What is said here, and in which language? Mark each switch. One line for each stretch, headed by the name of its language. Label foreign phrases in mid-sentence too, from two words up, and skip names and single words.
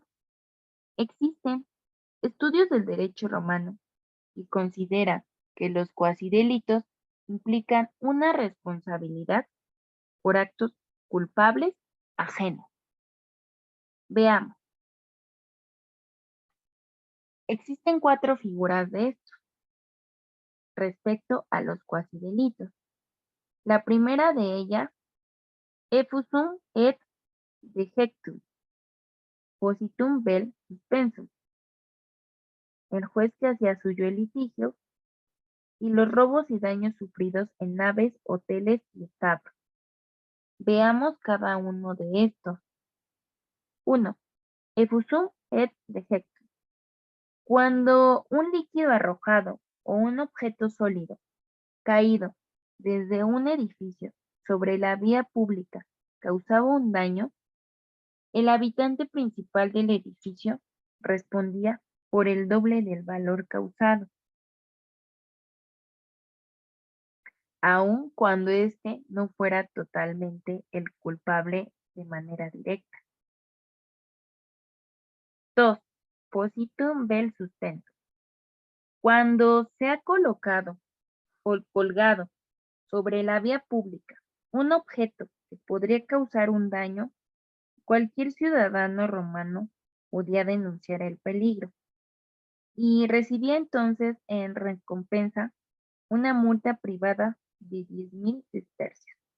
Spanish: Existen estudios del derecho romano y considera que los cuasidelitos implican una responsabilidad por actos culpables ajenos. Veamos, existen cuatro figuras de estos respecto a los cuasidelitos. La primera de ellas,
Latin: effusum et dejectum, positum vel suspensum,
Spanish: el juez que hacía suyo el litigio, y los robos y daños sufridos en naves, hoteles y establos. Veamos cada uno de estos. 1.
Latin: Effusum et dejectum.
Spanish: Cuando un líquido arrojado o un objeto sólido caído desde un edificio sobre la vía pública causaba un daño, el habitante principal del edificio respondía por el doble del valor causado, aun cuando éste no fuera totalmente el culpable de manera directa. 2.
Latin: Positum vel sustento.
Spanish: Cuando se ha colocado o colgado sobre la vía pública un objeto que podría causar un daño, cualquier ciudadano romano podía denunciar el peligro y recibía entonces en recompensa una multa privada de 10.000 sestercios.